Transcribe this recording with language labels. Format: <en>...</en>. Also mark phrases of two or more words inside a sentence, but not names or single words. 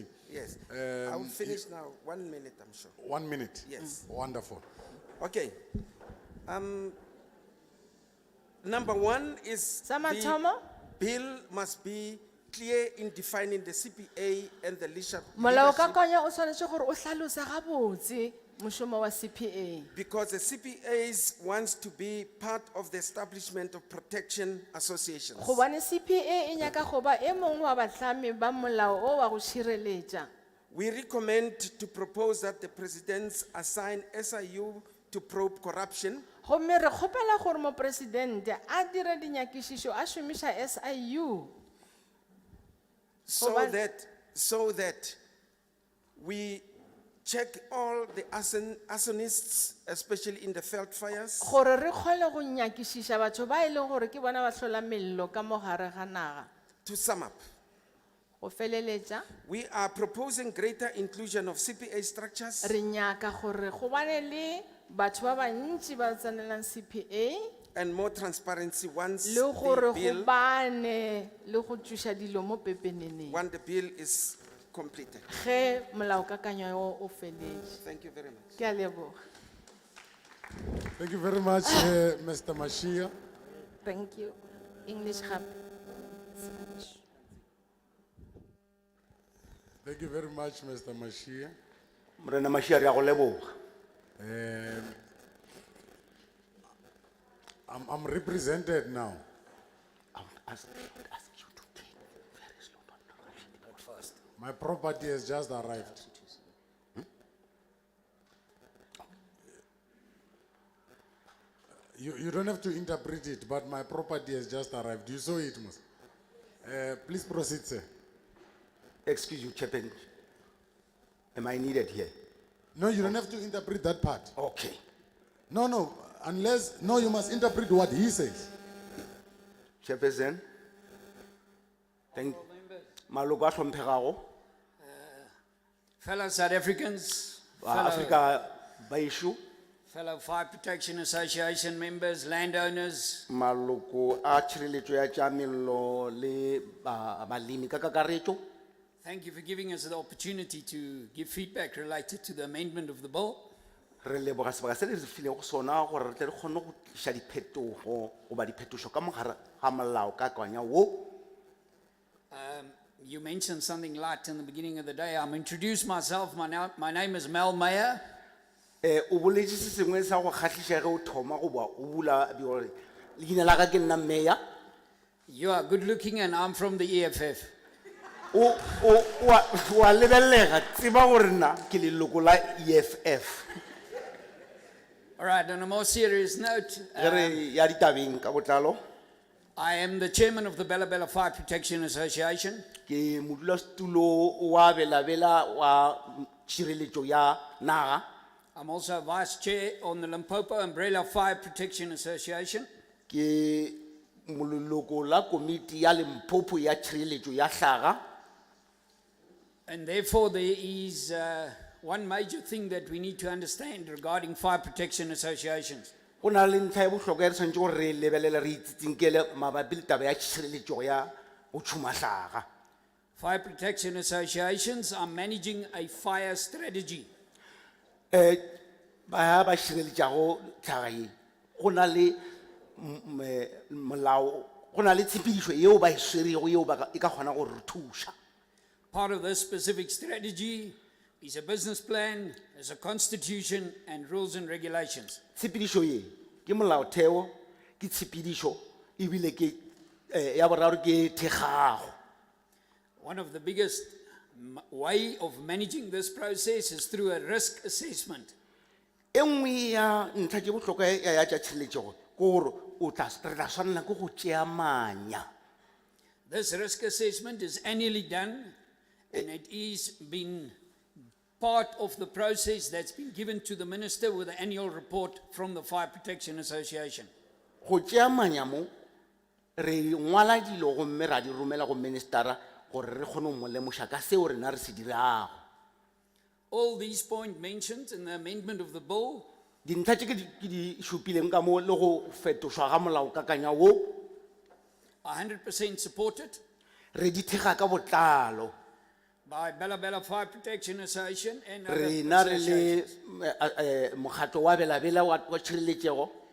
<en>yes. I will finish now. 1 minute, I'm sure. 1 minute. Yes. Wonderful. Okay. Number one is</en> <nso>Sa</nso> <en>the</en> <nso>mathomo?</nso> <en>bill must be clear in defining the CPA and the leadership</en> <nso>Molaokakanywa o tshwanetse gore o hlalose gabotse mošomo wa CPA.</nso> <en>because the CPAs wants to be part of the establishment of protection associations.</en> <nso>Gobane CPA e nyaka go ba e mongwe wa batlami ba molao o wa go šireletša.</nso> <en>We recommend to propose that the presidents assign SIU to probe corruption</en> <nso>Gomme re kgopela gore mopresidente a dire dinyakišišo a šomiša SIU</nso> <en>so</en> <nso>Gobane-</nso> <en>that We check all the arsonists, especially in the Veld fires.</en> <nso>gore re kgone go nyakišiša batho ba e leng gore ke bona ba hlola mello ka mo gare ga naga.</nso> <en>To sum up,</en> <nso>Go feleletša,</nso> <en>we are proposing greater inclusion of CPA structures,</en> <nso>re nyaka gore go bane le batho ba bantši ba tsenelang CPA</nso> <en>and more transparency once</en> <nso>le gore</nso> <en>the</en> <nso>go</nso> <en>bill,</en> <nso>bane le go tšhoša dilo mo pepeneneng</nso> <en>when the bill is completed.</en> <nso>ge molaokakanywa o feletše.</nso> <en>Thank you very much.</en> <nso>Ke a leboga.</nso> <en>Thank you very much, Mr. Mashia. Thank you. English gape. Thank you very much, Mr. Mashia.</en> <nso>Morena Mashia, re a go leboga.</nso> <en>I'm represented now. I would ask you to take very slow, not rushing it fast. My property has just arrived. You don't have to interpret it, but my property has just arrived. You saw it, Mus. Please proceed, sir. Excuse you, Chairman. Am I needed here? No, you don't have to interpret that part. Okay. No, no, you must interpret what he says. Chairperson. Thank</en> <nso>Maloko a hlomphegago,</nso> <en>Fellow South Africans,</en> <nso>ba</nso> <en>fellow,</en> <nso>Afrika baisho,</nso> <en>fellow Fire Protection Association members, landowners,</en> <nso>maloko a tshireletso ya tša mello le balemi ka kakaretšo.</nso> <en>thank you for giving us the opportunity to give feedback related to the amendment of the bill.</en> <nso>Re leboga sebaka se le re filego sona gore re tle re kgone go tliša diphetogo goba diphetošo ka mogare ga molaokakanywa wo.</nso> <en>You mentioned something light in the beginning of the day. I'm introduced myself. My name is Mel Meyer.</en> <nso>O boletše se sengwe sa go kgahliša ge o thoma goba o bula gore leina la ka ke nna Meya.</nso> <en>You are good looking and I'm from the EFF.</en> <nso>Wa lebellega tseba gore nna ke leloko la EFF.</nso> <en>All right, on a more serious note,</en> <nso>Ge re ya ditabeng ka botlalo,</nso> <en>I am the chairman of the Bella Bella Fire Protection Association.</en> <nso>ke modulasetulo wa bela wa tshireletso ya naga.</nso> <en>I'm also vice chair on the Limpopo Umbrella Fire Protection Association.</en> <nso>Ke mololoko la komiti ya Limpopo ya tshireletso ya hlaga.</nso> <en>And therefore, there is one major thing that we need to understand regarding fire protection associations.</en> <nso>Go na le ntlha e bohlokwa e re tshwanetse gore re lebelele re itsitsenkele mabapi le taba ya tshireletso ya go tšhuma hlaga.</nso> <en>Fire protection associations are managing a fire strategy.</en> <nso>Ba šireletšago hlaga ye, go na le molao, go na le tshepedišo yeo ba e swerego yeo e ka kgona gore re thuša.</nso> <en>Part of this specific strategy is a business plan, is a constitution, and rules and regulations.</en> <nso>Tshepedišo ye ke molaotheo, ke tshepedišo, ebile ke ya boraro ke thekgago.</nso> <en>One of the biggest way of managing this process is through a risk assessment.</en> <nso>E nngwe ya ntlha tše bohlokwa ya tša tšhireletšego ke gore re tla swanela ke go tšeamanya.</nso> <en>This risk assessment is annually done, and it is been part of the process that's been given to the minister with the annual report from the Fire Protection Association.</en> <nso>Go tšeamanya mo re ngwala dilo gomme ra di romela go ministera gore re kgone go mo lemoša ka seo rena re se dirago.</nso> <en>All these points mentioned in the amendment of the bill</en> <nso>Dintlha tše ke di šupileng ka mo le go fetošwa ga molaokakanywa wo,</nso> <en>are 100% supported</en> <nso>re di thekga ka botlalo.</nso> <en>by Bella Bella Fire Protection Association and other</en> <nso>Rena re le</nso> <en>associations.</en> <nso>mokgatlo wa belabela wa tšhireletšego.</nso>